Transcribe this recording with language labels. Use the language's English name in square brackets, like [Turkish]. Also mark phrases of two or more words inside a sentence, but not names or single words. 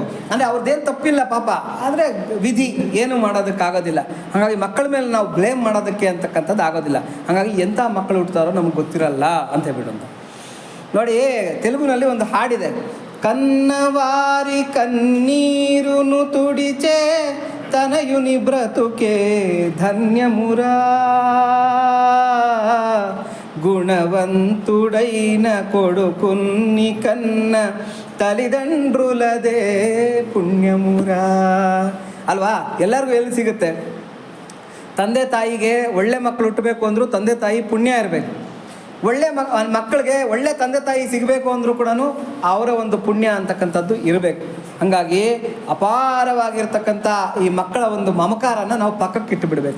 [Kannada] ಅಂದರೆ ಅವ್ರದ್ದೇನು ತಪ್ಪಿಲ್ಲ ಪಾಪ, ಆದರೆ ವಿಧಿ ಏನು ಮಾಡೋದಕ್ಕಾಗೋದಿಲ್ಲ. ಹಾಗಾಗಿ ಮಕ್ಕಳ ಮೇಲೆ ನಾವು ಬ್ಲೇಮ್ ಮಾಡೋದಕ್ಕೆ ಅಂತಕ್ಕಂಥದ್ದು ಆಗೋದಿಲ್ಲ. ಹಾಗಾಗಿ ಎಂಥ ಮಕ್ಕಳು ಹುಡ್ತಾರೋ ನಮಗೆ ಗೊತ್ತಿರಲ್ಲ ಅಂತ ಹೇಳ್ಬಿಟ್ಟು ಅಂತ. ನೋಡಿ, ತೆಲುಗುನಲ್ಲಿ ಒಂದು ಹಾಡಿದೆ, [Telugu] కన్నవారి కన్నీరును తుడిచే తన తనయుని బ్రతుకే ధన్యమురా గుణవంతుడైన కొడుకున్ని కన్న తల్లిదండ్రులదే పుಣ್ಯಮುರಾ ಅಲ್ವಾ. [Kannada] ಎಲ್ಲರಿಗೂ ಎಲ್ಲಿ ಸಿಗುತ್ತೆ? ತಂದೆ ತಾಯಿಗೆ ಒಳ್ಳೆ ಮಕ್ಕಳು ಹುಟ್ಟಬೇಕು ಅಂದರೂ ತಂದೆ ತಾಯಿ ಪುಣ್ಯ ಇರಬೇಕು. ಒಳ್ಳೆ ಮಕ್ಕಳಿಗೆ ಒಳ್ಳೆ ತಂದೆ ತಾಯಿ ಸಿಗಬೇಕು ಅಂದರೂ ಕೂಡ ಅವರ ಒಂದು ಪುಣ್ಯ ಅಂತಕ್ಕಂಥದ್ದು ಇರಬೇಕು. ಹಾಗಾಗಿ ಅಪಾರವಾಗಿರ್ತಕ್ಕಂಥ ಈ ಮಕ್ಕಳ ಒಂದು ಮಮಕಾರನ ನಾವು ಪಕ್ಕಕ್ಕೆ ಇಟ್ಟು ಬಿಡಬೇಕು.